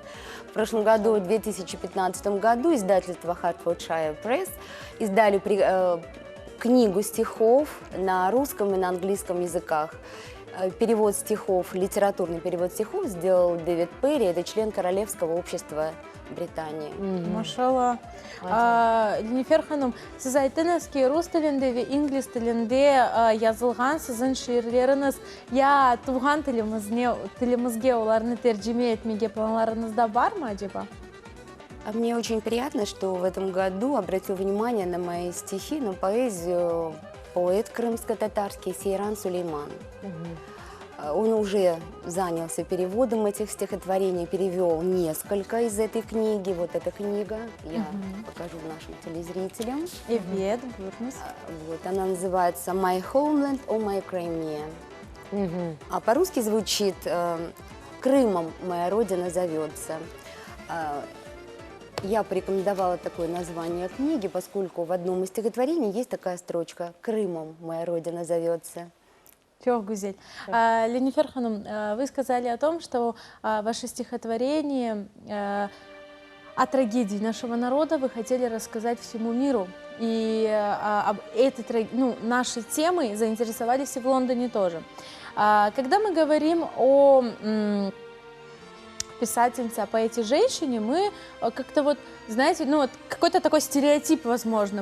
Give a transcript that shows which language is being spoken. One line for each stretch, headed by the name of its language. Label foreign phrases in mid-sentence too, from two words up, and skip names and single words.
Russian: В прошлом году, в 2015 году, издательство Hertfordshire Press издали книгу стихов на русском и на английском языках. Перевод стихов, литературный перевод стихов сделал Дэвид Перри, это член Королевского общества Британии. Машалла.
Crimean Tatar: Lenifer Hanım, siz aytdınız ki Rus tilinde ve İngiliz tilinde yazılgan sizin şiirleriniz ya tuğan tilimizge onlarını tercüme etmeye planlarınızda var mı acaba?
Russian: Мне очень приятно, что в этом году обратил внимание на мои стихи, на поэзию поэт крымско-татарский Сейран Сулейман. Он уже занялся переводом этих стихотворений, перевел несколько из этой книги. Вот эта книга, я покажу нашим телезрителям.
Crimean Tatar: Evet, buyurunuz.
Russian: Вот, она называется «My Homeland, oh my Crimea». А по-русски звучит «Крымом моя родина зовется». Я порекомендовала такое название книги, поскольку в одном из стихотворений есть такая строчка «Крымом моя родина зовется».
Crimean Tatar: Çok güzel. Lenifer Hanım,
Russian: вы сказали о том, что ваше стихотворение о трагедии нашего народа вы хотели рассказать всему миру. И нашей темой заинтересовались и в Лондоне тоже. Когда мы говорим о писательнице, о поэте-женщине, мы как-то вот, знаете, какой-то такой стереотип, возможно.